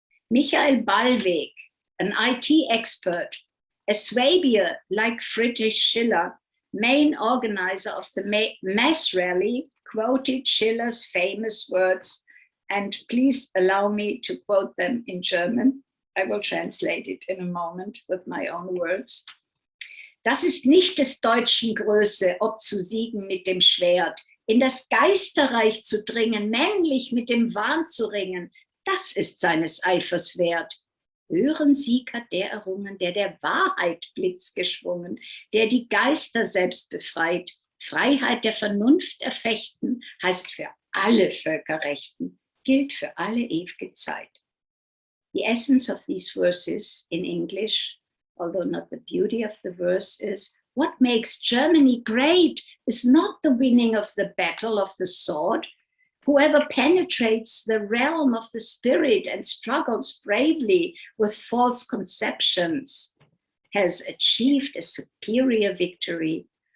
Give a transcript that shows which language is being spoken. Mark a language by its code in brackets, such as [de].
[en] Michael Ballweg, an IT expert, a Swabier like Friedrich Schiller, main organizer of the mass rally, quoted Schiller's famous words, and please allow me to quote them in German. I will translate it in a moment with my own words. [de] Das ist nicht des Deutschen Größe, ob zu siegen mit dem Schwert, in das Geisterreich zu dringen, männlich mit dem Wahn zu ringen, das ist seines Eifers wert. Hören Sieg hat der errungen, der Wahrheit Blitz geschwungen, der die Geister selbst befreit. Freiheit der Vernunft erfechten, heißt für alle Völkerrechten, gilt für alle ewige Zeit. [en] The essence of these verses in English, although not the beauty of the verse, is what makes Germany great is not the winning of the battle of the sword. Whoever penetrates the realm of the spirit and struggles bravely with false conceptions has achieved a superior victory.